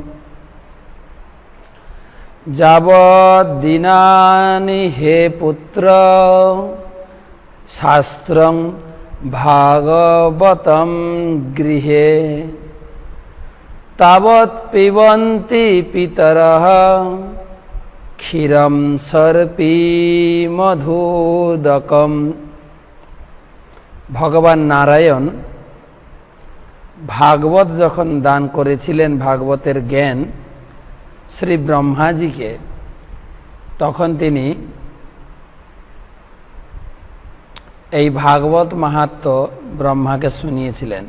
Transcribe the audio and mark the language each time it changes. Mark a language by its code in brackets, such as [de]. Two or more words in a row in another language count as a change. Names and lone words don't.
[sa] जावद्दिनानि हे पुत्र शास्त्रं भागवतं गृहे तावत् पिबन्ति पितरः क्षीरं सर्पी मधुदकम्। [bn] ভগবান নারায়ণ ভাগবত যখন দান করেছিলেন, ভাগবতের জ্ঞান শ্রী ব্রহ্মাজিকে, তখন তিনি এই ভাগবত মাহাত্ম্য ব্রহ্মাকে শুনিয়েছিলেন।